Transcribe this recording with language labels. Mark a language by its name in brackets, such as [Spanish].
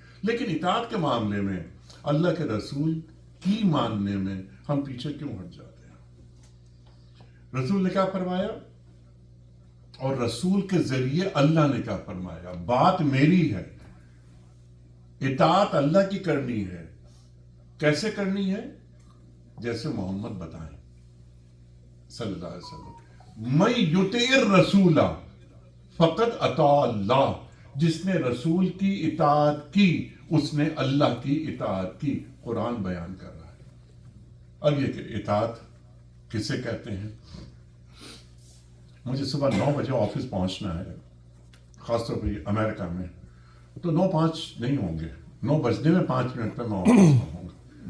[Urdu] لیکن اطاعت کے معاملے میں، اللہ کے رسول کی ماننے میں ہم پیچھے کیوں ہٹ جاتے ہیں؟ رسول نے کیا فرمایا اور رسول کے ذریعے اللہ نے کیا فرمایا؟ بات میری ہے، اطاعت اللہ کی کرنی ہے. کیسے کرنی ہے؟ جیسے محمد بتائیں صلی اللہ علیہ وسلم. [Arabic] من یطع الرسول فقد اطاع اللہ. [Urdu] جس نے رسول کی اطاعت کی اس نے اللہ کی اطاعت کی. قرآن بیان کر رہا ہے. اب یہ کہ اطاعت کسے کہتے ہیں؟ مجھے صبح 9 بجے آفس پہنچنا ہے، خاص طور پہ امریکہ میں، تو 9:05 نہیں ہوں گے، 9 بجنے میں 5 منٹ پہ میں آفس میں ہوں گا.